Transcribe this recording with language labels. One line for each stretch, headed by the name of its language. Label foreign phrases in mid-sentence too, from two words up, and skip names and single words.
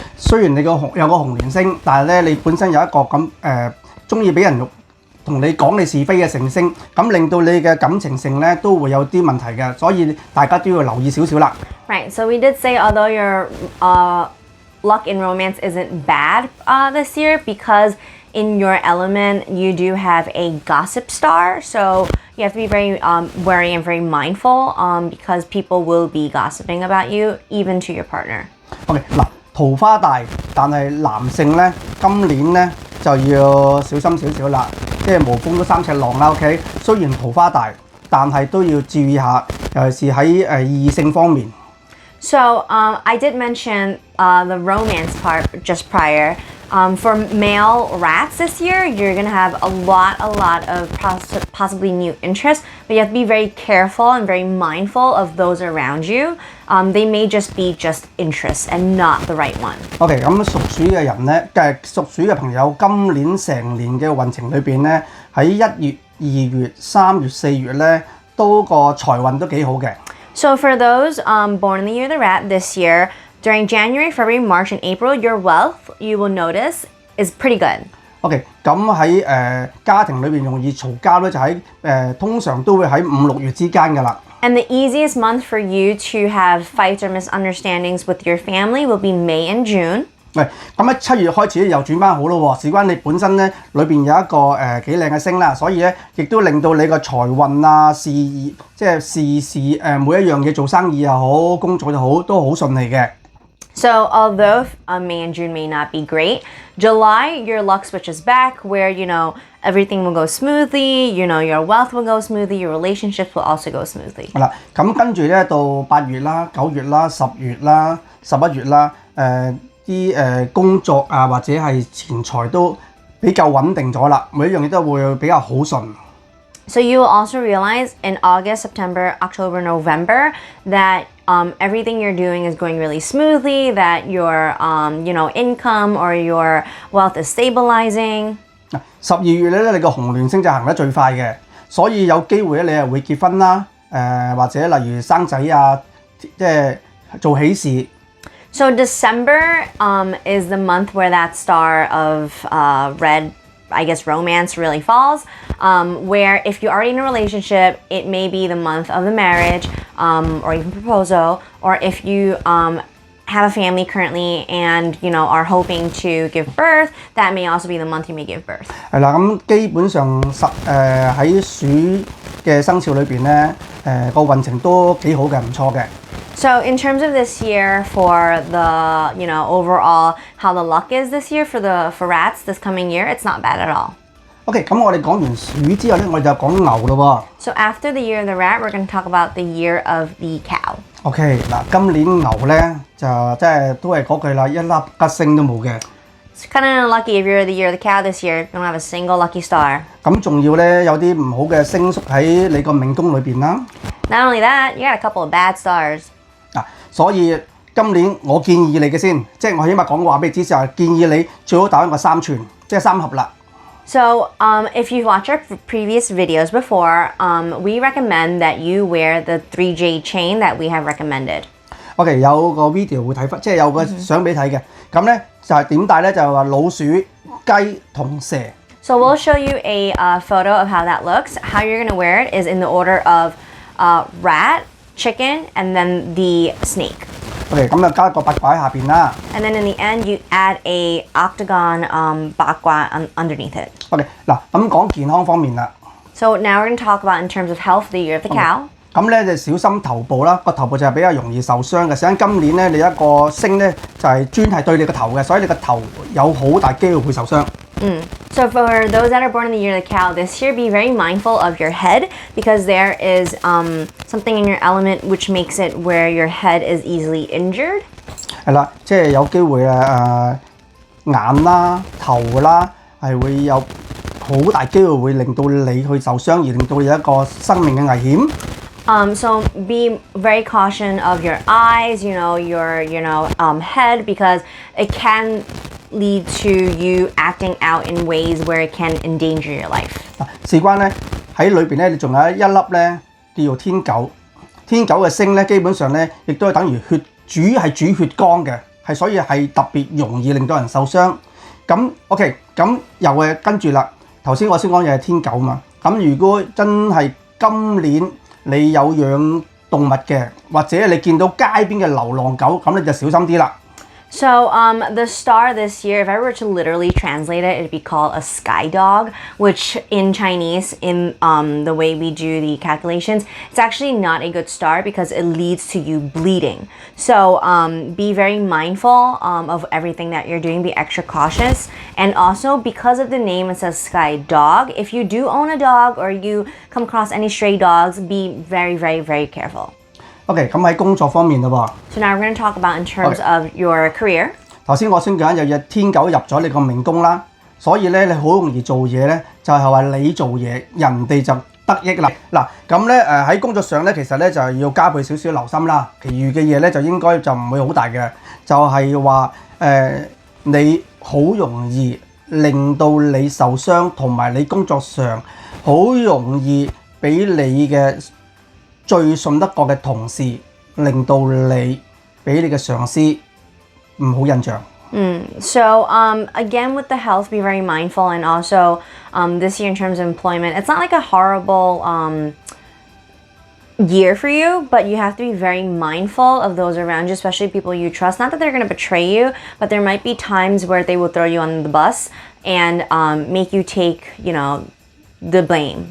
Cantonese: 雖然你有個紅連星，但係咧你本身有一個咁中意俾人同你講你是非嘅成星，咁令到你嘅感情性咧都會有啲問題嘅，所以大家都要留意少少啦。
English: Right, so we did say although your luck in romance isn't bad this year because in your element you do have a gossip star, so you have to be very wary and very mindful because people will be gossiping about you even to your partner.
Cantonese: OK 嗱，桃花大，但係男性咧今年咧就要小心少少啦，即係無風都三尺浪啦。OK， 雖然桃花大，但係都要注意下，尤其是喺異性方面。
English: So I did mention the romance part just prior. For male rats this year, you're gonna have a lot of possibly new interests, but you have to be very careful and very mindful of those around you. They may just be just interests and not the right one.
Cantonese: OK， 咁屬鼠嘅人咧，屬鼠嘅朋友今年成年嘅運程裏邊咧，喺1月、2月、3月、4月咧，都個財運都幾好嘅。
English: So for those born in the year of the rat this year, during January, February, March, and April, your wealth, you will notice, is pretty good.
Cantonese: OK， 咁喺家庭裏邊容易嘈交咧，就喺通常都會喺5、6月之間㗎啦。
English: And the easiest month for you to have fights or misunderstandings with your family will be May and June.
Cantonese: 咁喺7月開始又轉翻好咯喎，事關你本身咧裏邊有一個幾靚嘅星啦，所以咧亦都令到你個財運啊、事業即係事每一樣嘢做生意又好、工作又好，都好順利嘅。
English: So although May and June may not be great, July your luck switches back where everything will go smoothly, your wealth will go smoothly, your relationships will also go smoothly.
Cantonese: 係啦，咁跟住咧到8月啦、9月啦、10月啦、11月啦，啲工作啊或者係錢財都比較穩定咗啦，每一樣嘢都會比較好順。
English: So you will also realize in August, September, October, November that everything you're doing is going really smoothly, that your income or your wealth is stabilizing.
Cantonese: 12 月咧，你個紅鸞星就行得最快嘅，所以有機會咧，你係會結婚啦，或者例如生仔啊，即係做喜事。
English: So December is the month where that star of red, I guess, romance really falls, where if you're already in a relationship, it may be the month of the marriage or even proposal, or if you have a family currently and are hoping to give birth, that may also be the month you may give birth.
Cantonese: 係啦，咁基本上喺鼠嘅生肖裏邊咧，個運程都幾好嘅，唔錯嘅。
English: So in terms of this year for the overall how the luck is this year for rats this coming year, it's not bad at all.
Cantonese: OK， 咁我哋講完鼠之後咧，我哋就講牛咯喎。
English: So after the year of the rat, we're going to talk about the year of the cow.
Cantonese: OK， 嗱，今年牛咧就即係都係嗰句啦，一粒吉星都冇嘅。
English: It's kind of unlucky if you're the year of the cow this year. Don't have a single lucky star.
Cantonese: 咁仲要咧有啲唔好嘅星宿喺你個命宮裏邊啦。
English: Not only that, you got a couple of bad stars.
Cantonese: 所以今年我建議你嘅先，即係我起碼講話俾你知就係建議你最好打一個3寸，即係3合啦。
English: So if you've watched our previous videos before, we recommend that you wear the 3J chain that we have recommended.
Cantonese: OK， 有個 video 會睇翻，即係有個相俾睇嘅。咁咧就係點戴咧？就係話老鼠、雞同蛇。
English: So we'll show you a photo of how that looks. How you're going to wear it is in the order of rat, chicken, and then the snake.
Cantonese: OK， 咁就加個八卦喺下邊啦。
English: And then in the end, you add a octagon bakwa underneath it.
Cantonese: OK， 嗱咁講健康方面啦。
English: So now we're going to talk about in terms of health the year of the cow.
Cantonese: 咁咧就小心頭部啦，個頭部就係比較容易受傷嘅。想今年咧，你一個星咧就係專係對你個頭嘅，所以你個頭有好大機會會受傷。
English: So for those that are born in the year of the cow, this year be very mindful of your head because there is something in your element which makes it where your head is easily injured.
Cantonese: 係啦，即係有機會眼啦、頭啦係會有好大機會會令到你去受傷，而令到你有一個生命嘅危險。
English: So be very caution of your eyes, your head, because it can lead to you acting out in ways where it can endanger your life.
Cantonese: 事關咧喺裏邊咧，你仲有一粒咧叫做天狗。天狗嘅星咧，基本上咧亦都係等於主血光嘅，係所以係特別容易令到人受傷。咁 OK， 咁又跟住啦。頭先我先講嘢係天狗嘛。咁如果真係今年你有養動物嘅，或者你見到街邊嘅流浪狗，咁你就小心啲啦。
English: So the star this year, if I were to literally translate it, it'd be called a sky dog, which in Chinese, in the way we do the calculations, it's actually not a good star because it leads to you bleeding. So be very mindful of everything that you're doing, be extra cautious. And also because of the name, it says sky dog. If you do own a dog or you come across any stray dogs, be very, very, very careful.
Cantonese: OK， 咁喺工作方面啦喎。
English: So now we're going to talk about in terms of your career.
Cantonese: 頭先我先講有隻天狗入咗你個命宮啦，所以咧你好容易做嘢咧，就係話你做嘢，人哋就得益啦。嗱，咁咧喺工作上咧，其實咧就係要加倍少少留心啦。其餘嘅嘢咧就應該就唔會好大嘅，就係話你好容易令到你受傷，同埋你工作上好容易俾你嘅最信得過嘅同事，令到你俾你嘅上司唔好印象。
English: So again, with the health, be very mindful, and also this year in terms of employment, it's not like a horrible year for you, but you have to be very mindful of those around you, especially people you trust. Not that they're going to betray you, but there might be times where they will throw you on the bus and make you take, the blame.